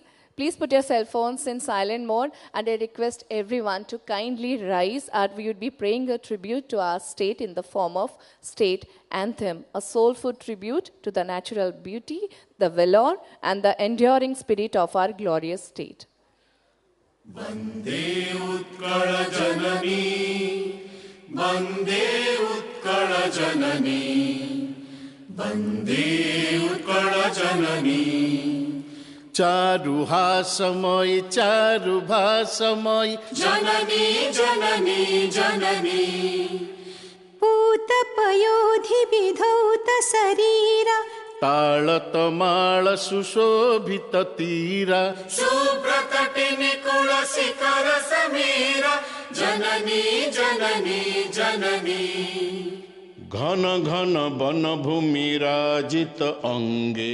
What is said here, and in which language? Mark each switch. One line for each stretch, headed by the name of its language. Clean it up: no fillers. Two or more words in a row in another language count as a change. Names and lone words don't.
English: Please put your cell phones in silent mode, and I request everyone to kindly rise as we would be praying a tribute to our state in the form of state anthem, a soulful tribute to the natural beauty, the valor, and the enduring spirit of our glorious state.
Odia: ବନ୍ଦେ ଉତ୍କଳ ଜନନୀ, ବନ୍ଦେ ଉତ୍କଳ ଜନନୀ, ବନ୍ଦେ ଉତ୍କଳ ଜନନୀ. ଚାରୁ ହାସମୟ ଚାରୁ ଭାଷମୟ ଜନନୀ ଜନନୀ ଜନନୀ जननी ପୂତ ପୟୋଧି ବିଧୌତ ଶରୀର ତାଳତ ମାଳ ସୁଶୋଭିତ ତୀର ସୁପ୍ରକଟିନି କୁଳ ଶିଖର ସମୀର ଜନନୀ ଜନନୀ ଜନନୀ ଘନ ଘନ ବନ ଭୂମି ରାଜିତ ଅଙ୍ଗେ